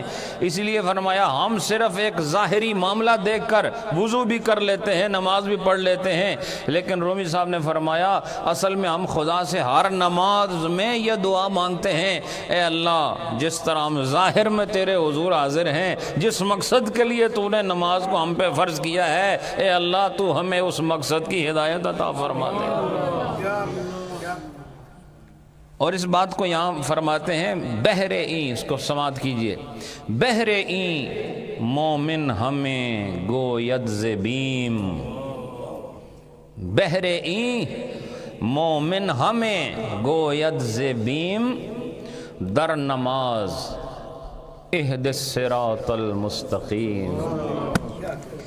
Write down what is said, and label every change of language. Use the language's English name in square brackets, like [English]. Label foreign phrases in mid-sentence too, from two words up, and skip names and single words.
[Urdu] اس لیے فرمایا ہم صرف ایک ظاہری معاملہ دیکھ کر وضو بھی کر لیتے ہیں، نماز بھی پڑھ لیتے ہیں، لیکن رومی صاحب نے فرمایا اصل میں ہم خدا سے ہر نماز میں یہ دعا مانگتے ہیں، اے اللہ جس طرح ہم ظاہر میں تیرے حضور حاضر ہیں، جس مقصد کے لیے تو نے نماز کو ہم پہ فرض کیا ہے، اے اللہ تو ہمیں اس مقصد کی ہدایت عطا فرما دے۔ اور اس بات کو یہاں فرماتے ہیں [Persian] بہر این، [Urdu] اس کو سماعت کیجئے، [Persian] بہر این مومن ہمیں گوید ز بیم، بہر این مومن ہمیں گوید ز بیم، در نماز [Arabic] اہدنا الصراط المستقیم۔